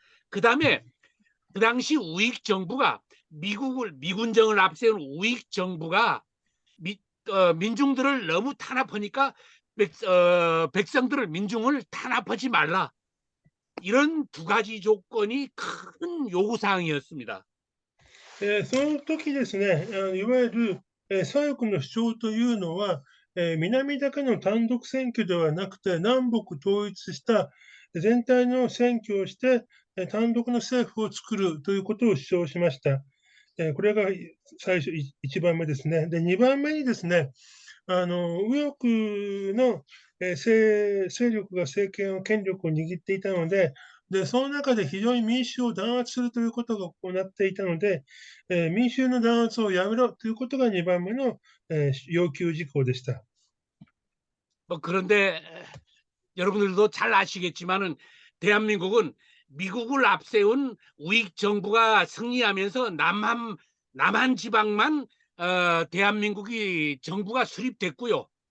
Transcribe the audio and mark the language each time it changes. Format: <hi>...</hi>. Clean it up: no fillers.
<ko>그다음에 그 당시 우익 정부가 미군정을 앞세운 우익 정부가 민중들을 너무 탄압하니까 백성들을 민중을 탄압하지 말라. 이런 두 가지 조건이 큰 요구 사항이었습니다.</ko> <ja>その時ですね、いわゆる左翼の主張というのは、南だけの単独選挙ではなくて、南北統一した全体の選挙をして、単独の政府を作るということを主張しました。これが最初、1番目ですね。で、2番目にですね、右翼の勢力が権力を握っていたので、その中で非常に民衆を弾圧するということが行っていたので、民衆の弾圧をやめろということが2番目の要求事項でした。</ja> <ko>그런데 여러분들도 잘 아시겠지만은 대한민국은 미국을 앞세운 우익 정부가 승리하면서 남한 지방만 대한민국이 정부가 수립됐고요.</ko>